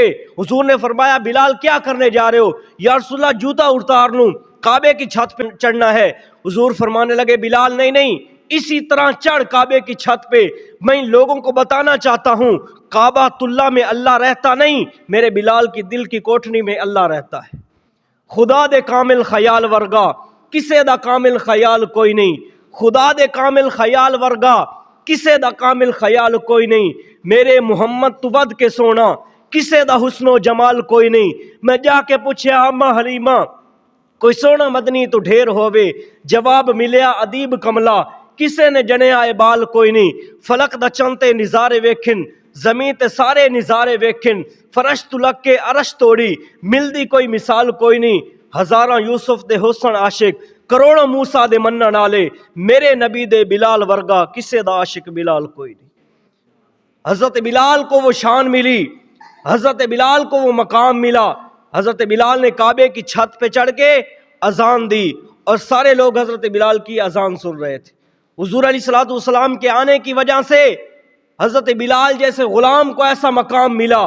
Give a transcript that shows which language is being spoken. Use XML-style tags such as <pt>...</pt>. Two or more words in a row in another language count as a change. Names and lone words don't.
<ur>حضور نے فرمایا بلال کیا کرنے جا رہے ہو؟</ur> <ar>یا رسول اللہ</ar> <ur>جوتا اتار لوں، کعبے کی چھت پہ چڑھنا ہے۔ حضور فرمانے لگے بلال نہیں، اسی طرح چڑھ کعبے کی چھت پہ۔ میں لوگوں کو بتانا چاہتا ہوں کعبۃ اللہ میں اللہ رہتا نہیں، میرے بلال کی دل کی کوٹھنی میں اللہ رہتا ہے۔</ur> <pa>خدا دے کامل خیال ورگا کسے دا کامل خیال کوئی نہیں، خدا دے کامل خیال ورگا کسے دا کامل خیال کوئی نہیں، میرے محمد تو ود کے سونا کسے دا حسن و جمال کوئی نہیں۔ میں جا کے پوچھیا اما حلیمہ کوئی سونا مدنی تو ڈھیر ہووے، جواب ملیا ادیب کملا کسے نے جنیا بال کوئی نہیں۔ فلک دا چنتے نظارے ویکھن زمین تے سارے نظارے ویکھن، فرش تو لگ کے عرش توڑی ملدی کوئی مثال کوئی نہیں۔ ہزاراں یوسف دے حسن عاشق کروڑوں موسیٰ دے منن والے، میرے نبی دے بلال ورگا کسے دا عاشق بلال کوئی نہیں۔</pa> <ur>حضرت بلال کو وہ شان ملی، حضرت بلال کو وہ مقام ملا۔ حضرت بلال نے کعبے کی چھت پہ چڑھ کے اذان دی اور سارے لوگ حضرت بلال کی اذان سن رہے تھے۔ حضور</ur> <ar>علیہ الصلوۃ والسلام</ar> <ur>کے آنے کی وجہ سے حضرت بلال جیسے غلام کو ایسا مقام ملا۔</ur>